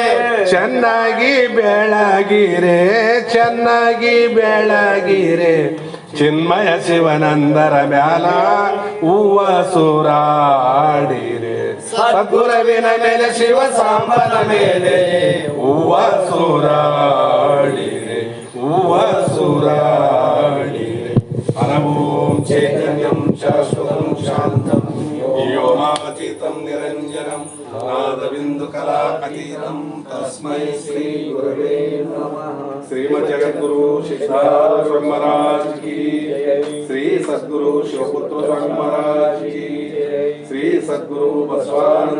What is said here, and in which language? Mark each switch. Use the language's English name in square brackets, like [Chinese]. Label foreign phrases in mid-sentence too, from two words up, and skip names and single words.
[Kannada] ಚೆನ್ನಾಗಿ ಬೆಳಗಿರೆ ಚೆನ್ನಾಗಿ ಬೆಳಗಿರೆ ಚಿನ್ಮಯ ಶಿವನಂದರ ಮ್ಯಾಲ ಹೂವ ಸೂರಾಡಿರೆ ಸದ್ಗುರುವಿನ ಮೇಲೆ ಶಿವ ಸಾಂಬನ ಮೇಲೆ ಹೂವ ಸೂರಾಡಿರೆ ಹೂವ ಸೂರಾಡಿರೆ [Sanskrit] ಅನಮೋಂ ಚೈತನ್ಯಂ ಶಾಶ್ವತಂ ಶಾಂತಂ ವ್ಯೋಮಾತೀತಂ ನಿರಂಜನಂ ನಾದಬಿಂದು ಕಲಾ ಅತೀತಂ ತಸ್ಮೈ ಶ್ರೀ ಗುರವೇ ನಮಃ ಶ್ರೀಮದ್ ಜಗದ್ಗುರು ಸಿದ್ಧಾರೂಢ ಸ್ವಾಮಿ [Hindi] महाराज की [Sanskrit] ಶ್ರೀ ಸದ್ಗುರು ಶಿವಪುತ್ರ ಸ್ವಾಮಿ [Hindi] महाराज की [Sanskrit] ಶ್ರೀ ಸದ್ಗುರು ಬಸವಾನಂದ